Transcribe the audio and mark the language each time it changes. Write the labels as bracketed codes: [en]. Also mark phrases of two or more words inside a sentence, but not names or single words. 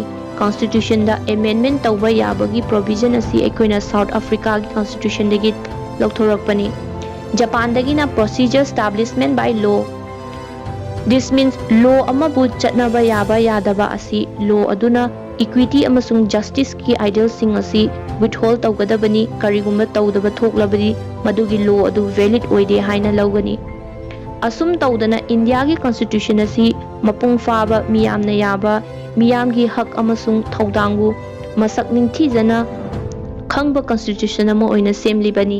[mni] Constitution da amendment tawba yabagi provision asi aikoina South Africa ki constitution dagi lokthorakpani. [en] Japan dagina procedure establishment by law. This means law [mni] amabu chatnaba yaba yadaba asi law aduna equity amasung justice ki ideal sing asi withhold tawgadabani karigumba tawdaba thoklabadi madugi law adu valid oide haina lawgani. Asum tawdana India ki constitution asi mapung faba miyamna yaba miyamgi hak amasung thawdangbu masak ningthijana khangba constitution ama oina semlibani.